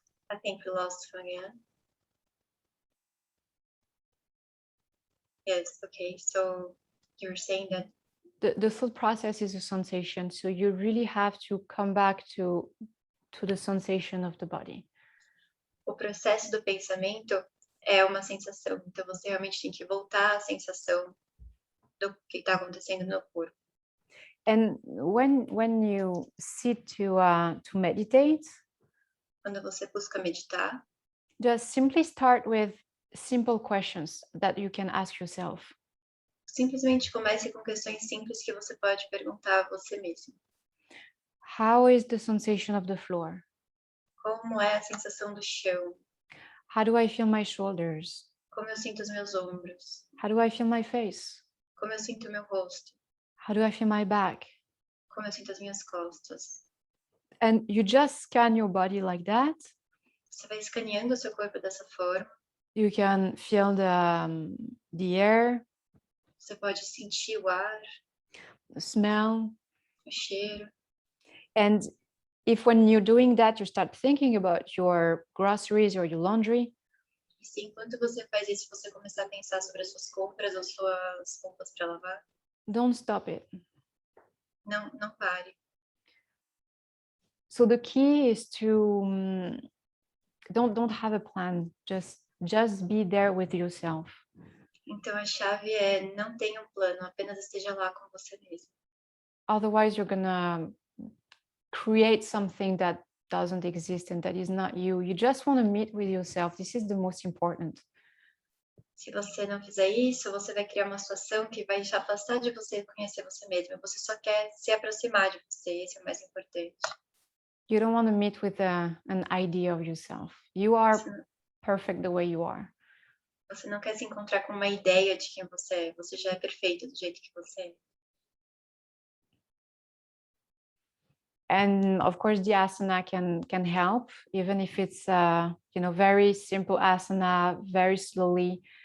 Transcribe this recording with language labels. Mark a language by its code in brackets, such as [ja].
[en] I think we lost him again. Yes, okay. So you're saying that the thought process is a sensation, so you really have to come back to the sensation of the body. [pt] O processo do pensamento é uma sensação, então você realmente tem que voltar à sensação do que está acontecendo no corpo. [en] And when you sit to meditate, [pt] Quando você busca meditar, [en] just simply start with simple questions that you can ask yourself. [pt] simplesmente comece com questões simples que você pode perguntar a você mesmo. [en] How is the sensation of the floor? [pt] Como é a sensação do chão? [en] How do I feel my shoulders? [pt] Como eu sinto os meus ombros? [en] How do I feel my face? [pt] Como eu sinto o meu rosto? [en] How do I feel my back? [pt] Como eu sinto as minhas costas? [en] And you just scan your body like that. [pt] Você vai escaneando o seu corpo dessa forma. [en] You can feel the air, [pt] Você pode sentir o ar, [en] the smell. [pt] o cheiro. [en] And if when you're doing that, you start thinking about your groceries or your laundry, [pt] E se enquanto você faz isso, você começar a pensar sobre as suas compras ou suas roupas para lavar, [en] don't stop it. [pt] não pare. [en] So the key is to don't have a plan. Just be there with yourself. [pt] Então a chave é não tenha um plano, apenas esteja lá com você mesmo. [en] Otherwise, you're gonna create something that doesn't exist and that is not you. You just want to meet with yourself. This is the most important. [pt] Se você não fizer isso, você vai criar uma situação que vai te afastar de você conhecer você mesmo. Você só quer se aproximar de você, esse é o mais importante. [en] You don't want to meet with an idea of yourself. You are [pt] Você, [en] perfect the way you are. [pt] você não quer se encontrar com uma ideia de quem você é. Você já é perfeito do jeito que você é. [en] And of course, the asana can help, even if it's very simple asana, very slowly.